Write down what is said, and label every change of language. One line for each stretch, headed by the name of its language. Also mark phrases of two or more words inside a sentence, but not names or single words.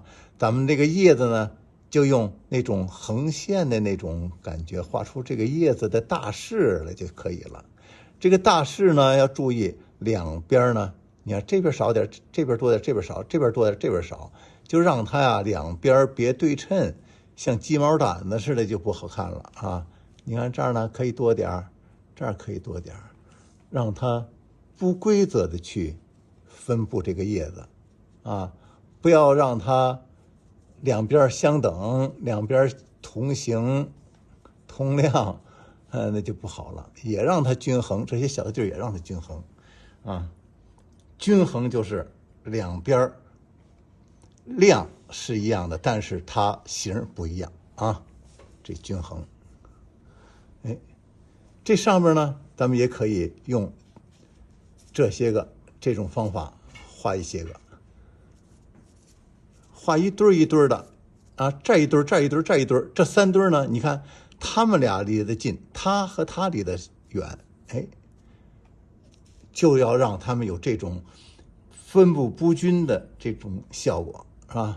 Chinese: 咱們這個葉子呢，就用那種橫線的那種感覺畫出這個葉子的大勢來就可以了。這個大勢呢，要注意兩邊呢， 你看這邊少點，這邊多點，這邊少，這邊多點，這邊少，就讓它呀兩邊別對稱，像雞毛掸子似的就不好看了啊。你看這兒呢可以多點，這兒可以多點，讓它不規則的去分布这個葉子啊，不要讓它兩邊相等，兩邊同形同量，那就不好了。也讓它均衡，這些小的地儿也讓它均衡啊。均衡就是两邊量是一樣的，但是它形不一樣啊，這均衡。哎，這上面呢，咱們也可以用这種方法畫一些個，畫一堆一堆的啊，這一堆，這一堆，這一堆，這三堆呢，你看他們倆離得近，他和他離得遠，哎，就要讓他們有這種分布不均的這種效果，是吧？